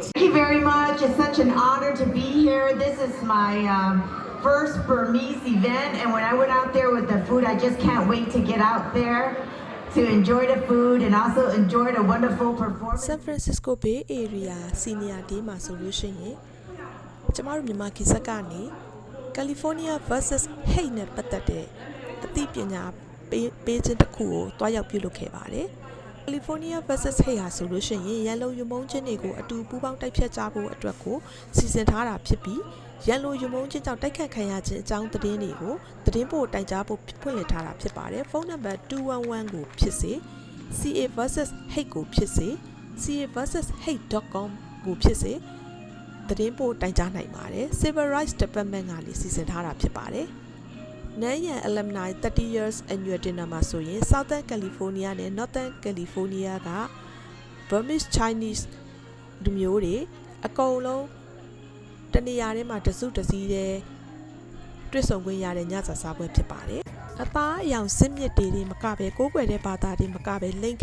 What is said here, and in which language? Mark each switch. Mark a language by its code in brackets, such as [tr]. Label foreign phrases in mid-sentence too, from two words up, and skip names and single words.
[en] Thank you very much. It's such an honor to be here. This is my first Burmese event, and when I went out there with the food, I just can't wait to get out there to enjoy the food and also enjoy the wonderful performance. [my] San Francisco Bay Area Senior Day မှာဆိုလို့ရှိရင်ကျမတို့မြန်မာခေတ်ဆက်ကနေ California versus hate နဲ့ပတ်သက်တဲ့အသိပညာပေးခြင်းတစ်ခုကိုတွားရောက်ပြုလုပ်ခဲ့ပါတယ်။ California versus hate ဟာဆိုလို့ရှိရင်ရန်လိုရမုန်းခြင်းတွေကိုအတူပူးပေါင်းတိုက်ဖျက်ကြဖို့အတွက်ကိုစီစဉ်ထားတာဖြစ်ပြီးရန်လိုရမုန်းခြင်းကြောင့်တိုက်ခတ်ခံရခြင်းအကြောင်းသတင်းတွေကိုသတင်းပို့တိုင် ကြားဖို့ဖွင့်လှစ်ထားတာဖြစ်ပါတယ်။ဖုန်းနံပါတ်211ကိုဖြစ်စေ CA versus hate ကိုဖြစ်စေ CA versus hate.com ကိုဖြစ်စေသတင်းပို့တိုင်ကြားနိုင်ပါတယ်။ Civil Rights Department ကနေစီစဉ်ထားတာဖြစ်ပါတယ်။ Nanyan Alumni [en] 30 years annual dinner [my] မှာဆိုရင် Southern California နဲ့ Northern California က [en] Burmese Chinese [my] လူမျိုးတွေအကုန်လုံးတနေရာထဲမှာတစုတစည်းတဲ့တွေ့ဆုံခွင့်ရတဲ့ညစာစားပွဲဖြစ်ပါတယ်။အသားအယောင်စစ်မြစ်တွေမကပဲကိုးကွယ်တဲ့ဘာသာတွေမကပဲလိန်